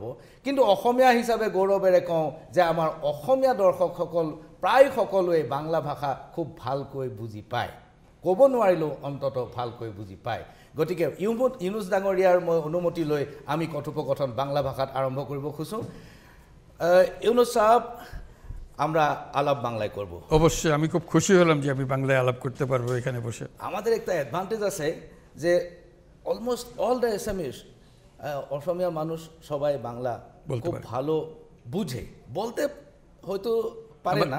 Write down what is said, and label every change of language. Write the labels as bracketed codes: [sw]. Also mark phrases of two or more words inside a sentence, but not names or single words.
[as] কিন্তু অসমীয়া হিচাপে গৌৰৱেৰে কওঁ যে আমাৰ অসমীয়া দৰ্শকসকল প্ৰায় সকলোৱে বাংলা ভাষা খুব ভালকৈ বুজি পায়, ক'ব নোৱাৰিলেও অন্ততঃ ভালকৈ বুজি পায়। গতিকে ইউনুছ ডাঙৰীয়াৰ মই অনুমতি লৈ আমি কথোপকথন বাংলা ভাষাত আৰম্ভ কৰিব খুঁজোঁ। [bn] ইউনুস সাহেব, আমরা আলাপ বাংলায় করব। অবশ্যই, আমি খুব খুশি হলাম যে আমি বাংলায় আলাপ করতে পারবো এখানে বসে। আমাদের একটা অ্যাডভান্টেজ আছে যে [en] almost all the [bn] এসএমএস অসমীয়া মানুষ সবাই বাংলা খুব ভালো বুঝে, বলতে হয়তো পারে না,